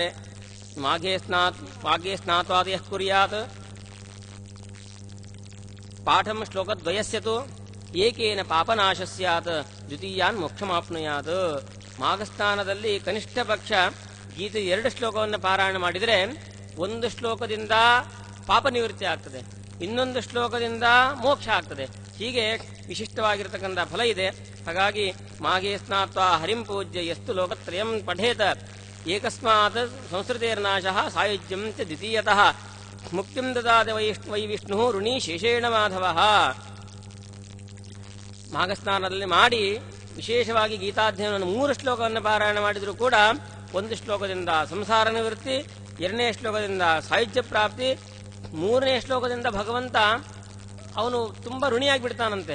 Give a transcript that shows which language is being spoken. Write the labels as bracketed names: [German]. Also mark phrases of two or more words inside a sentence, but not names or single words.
[Sanskrit] ಮಾಘೇ ಸ್ನಾತ್ವಾದಯ ಕುರ್ಯಾತ್ ಪಾಠಂ ಶ್ಲೋಕದ್ವಯಸ್ಯತು ಏಕೇನ ಪಾಪನಾಶ ಸ್ಯಾತ್ ದ್ವಿತೀಯಾನ್ ಮೋಕ್ಷಮಾಪ್ನುಯಾತ್. [Kannada] ಮಾಘಸ್ನಾನದಲ್ಲಿ ಕನಿಷ್ಠ ಪಕ್ಷ ಗೀತೆ 2 ಶ್ಲೋಕವನ್ನು ಪಾರಾಯಣ ಮಾಡಿದರೆ 1 ಶ್ಲೋಕದಿಂದ ಪಾಪ ನಿವೃತ್ತಿ ಆಗ್ತದೆ, ಇನ್ನೊಂದು ಶ್ಲೋಕದಿಂದ ಮೋಕ್ಷ ಆಗ್ತದೆ. ಹೀಗೆ ವಿಶಿಷ್ಟವಾಗಿರತಕ್ಕಂಥ ಫಲ ಇದೆ. ಹಾಗಾಗಿ [Sanskrit] ಮಾಘೇ ಸ್ನಾತ್ವಾ ಹರಿಂ ಪೂಜ್ಯ ಯಸ್ತು ಲೋಕತ್ರಯಂ ಪಠೇತ ಏಕಸ್ಮಾತ್ ಸಂಸ್ಕೃತೇರ್ನಾಶಃ ಸಾಯುಜ್ಯಂ ಚ ದ್ವಿತೀಯತಃ ಮುಕ್ತಿಂ ದದಾತಿ ವೈ ವಿಷ್ಣು ಋಣಿ ಶೇಷೇಣ ಮಾಧವಃ. [Kannada] ಮಾಘಸ್ನಾನದಲ್ಲಿ ಮಾಡಿ ವಿಶೇಷವಾಗಿ ಗೀತಾಧ್ಯಯನವನ್ನು 3 ಶ್ಲೋಕವನ್ನು ಪಾರಾಯಣ ಮಾಡಿದರೂ ಕೂಡ 1 ಶ್ಲೋಕದಿಂದ ಸಂಸಾರ ನಿವೃತ್ತಿ, 2ನೇ ಶ್ಲೋಕದಿಂದ ಸಾಯುಜ್ಯ ಪ್ರಾಪ್ತಿ, 3ನೇ ಶ್ಲೋಕದಿಂದ ಭಗವಂತ ಅವನು ತುಂಬಾ ಋಣಿಯಾಗಿ ಬಿಡ್ತಾನಂತೆ.